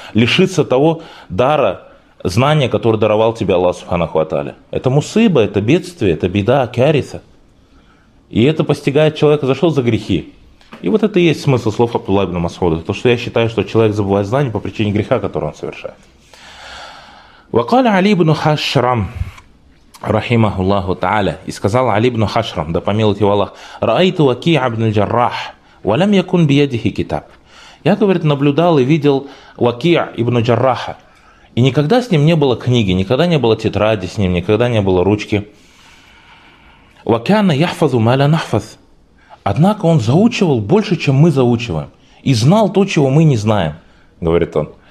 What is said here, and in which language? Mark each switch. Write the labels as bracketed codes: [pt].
[ru] Лишиться того дара, знания, которое даровал тебе Аллах Субханаху ва Тааля. Это мусиба, это бедствие, это беда, кариса. И это постигает человека за что? За грехи. И вот это и есть смысл слов Абдулла ибн Масуда. То, что я считаю, что человек забывает знания по причине греха, который он совершает. [ar] وقال علي بن حشرم رحمه الله تعالى اسказал علي بن حشرم [ru] да помилует его Аллах [ar] رأيت وكيع بن الجراح ولم يكن بيده كتاب. [ru] Я, говорит, наблюдал и видел وكيع ибн Джарраха, и никогда с ним не было книги, никогда не было тетради с ним, никогда не было ручки. [ar] وكان يحفظ ما لا نحفظ. [ru] Однако он заучивал больше, чем мы заучиваем, и знал то, чего мы не знаем, говорит он.